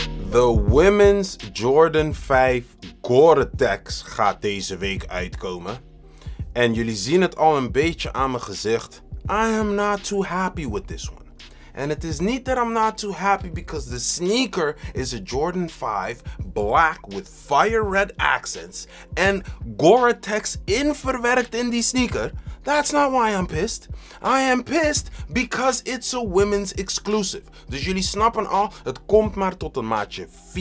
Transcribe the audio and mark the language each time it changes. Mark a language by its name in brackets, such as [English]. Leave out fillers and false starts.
[Dutch] De Women's Jordan 5 Gore gaat deze week uitkomen. En jullie zien het al een beetje aan mijn gezicht. [English] I am not too happy with this one. And it is niet that I'm not too happy because the sneaker is a Jordan 5 black with fire red accents. [Dutch] En Gore-Tex verwerkt in die sneaker. [English] That's not why I'm pissed. I am pissed because it's a women's exclusive. [Dutch] Dus jullie snappen al, het komt maar tot een maatje 44,5.